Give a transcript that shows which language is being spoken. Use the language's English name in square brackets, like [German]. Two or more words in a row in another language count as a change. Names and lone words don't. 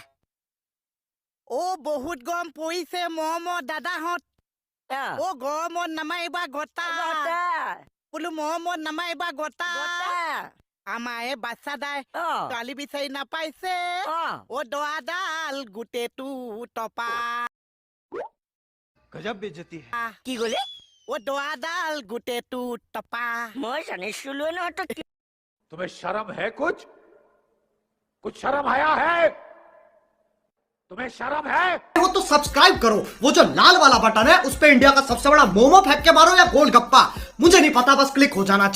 [Assamese] ও বহুত গৰম পৰিছে মৰমৰ দাদাহঁত ও গৰমত নামাৰিবা গতা বোলো মৰমত নামাৰিবা গতা আমাৰ এই বাচ্চা দাই ছোৱালী বিচাৰি নাপাইছে ও দৰাডাল গোটেইটো টপা [Hindi] गजब बेइज्जती है [Assamese] কি ক'লে ও দৰাডাল গোটেইটো টপা মই জানিছিলো নহয় [Hindi] तुम्हें शर्म है कुछ शर्म आया है तुम्हें शर्म है वो तो सब्सक्राइब करो वो जो लाल वाला बटन है उस पे इंडिया का सबसे बड़ा मोमो फेंक के मारो या गोलगप्पा मुझे नहीं पता बस क्लिक हो जाना चाहिए।